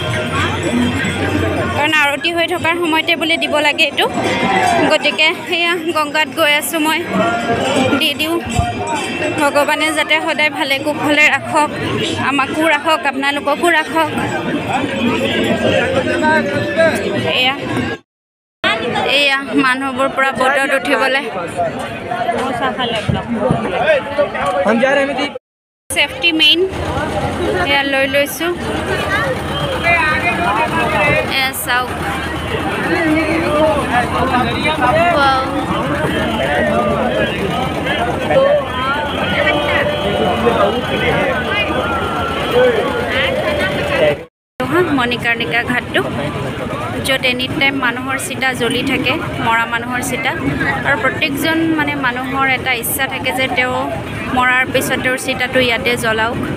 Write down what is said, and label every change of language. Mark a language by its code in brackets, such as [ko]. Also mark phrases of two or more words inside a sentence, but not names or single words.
[as] কাৰণ আৰতি হৈ থকাৰ সময়তে বুলি দিব লাগে এটো গতিকে হেয়া গংগাত গৈ আছো মই দি দিও ভগৱানে যাতে সদায় ভালে কুশলে ৰাখক আমাকো ৰাখক আপোনালোককো ৰাখক এয়া মানুহবোৰ পুৰা বটত উঠিবলৈ [hi] हम जा रहे हैं सेफ्टी मेन या [as] লৈ লৈছো [hi] ऐसा [as] মণিকৰ্ণিকা ঘাটটো য'ত [en] any time [as] মানুহৰ চিতা জ্বলি থাকে মৰা মানুহৰ চিতা আৰু প্ৰত্যেকজন মানে মানুহৰ এটা ইচ্ছা থাকে যে তেওঁ মৰাৰ পিছত তেওঁৰ চিতাটো ইয়াতে জ্বলাওক